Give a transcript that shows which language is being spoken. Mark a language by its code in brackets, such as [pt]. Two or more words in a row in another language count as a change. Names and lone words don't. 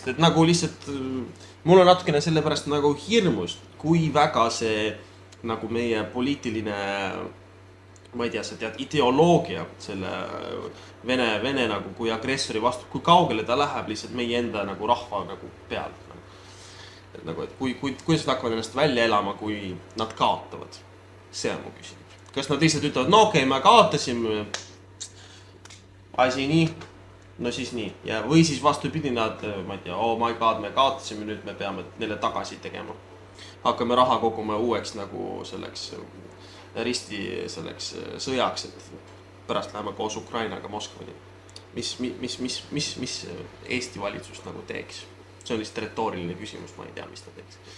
[et] Et nagu lihtsalt, mul on natukene selle pärast nagu hirmus, kui väga see nagu meie poliitiline, ma ei tea, sa tead, ideoloogia selle Vene nagu kui agressori vastu, kui kaugele ta läheb lihtsalt meie enda nagu rahva nagu peal. Et kuidas nad hakkavad ennast välja elama, kui nad kaotavad? See on mu küsimus. Kas nad lihtsalt ütlevad, me kaotasime, asi nii, no siis nii. Ja või siis vastupidi nad, ma ei tea, [en] oh my god, [et] me kaotasime, nüüd me peame neile tagasi tegema. Hakkame raha koguma uueks nagu selleks risti selleks sõjaks, et pärast läheme koos Ukrainaga Moskvani. Mis Eesti valitsus nagu teeks? See on lihtsalt retooriline küsimus, ma ei tea, mis ta teeks.